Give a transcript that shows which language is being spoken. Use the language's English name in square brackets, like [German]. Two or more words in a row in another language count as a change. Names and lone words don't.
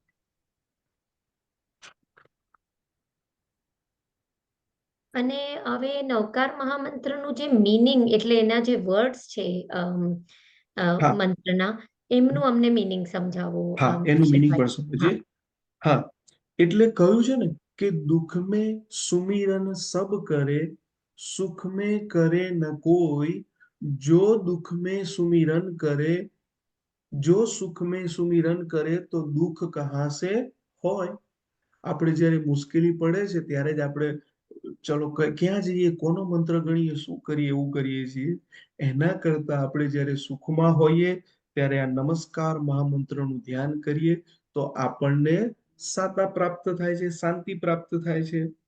[Gujarati] અને હવે નવકાર મહામંત્રનું જે મીનિંગ, એટલે એના જે વર્ડ્સ છે હા મંત્રના, એમનું અમને મીનિંગ સમજાવો હા, એનું મીનિંગ કૌશિકભાઈ. પણ સમજીએ. હા. હા, એટલે કહ્યું છે ને કે [Hindi] દુઃખ में सुमिरन सब करे, सुख में करे न कोई, जो दुख में सुमिरन करे, जो सुख में सुमिरन करे तो दुख कहाँ से હોય? [Gujarati] આપણે જ્યારે મુશ્કેલી પડે છે ત્યારે જ આપણે ચલો ક્યાં જઈએ, કોનો મંત્ર ગણીએ, શું કરીએ, એવું કરીએ છીએ. એના કરતા આપણે જ્યારે સુખમાં હોઈએ ત્યારે આ નમસ્કાર મહામંત્રનું ધ્યાન કરીએ તો આપણને સાતા પ્રાપ્ત થાય છે, શાંતિ પ્રાપ્ત થાય છે.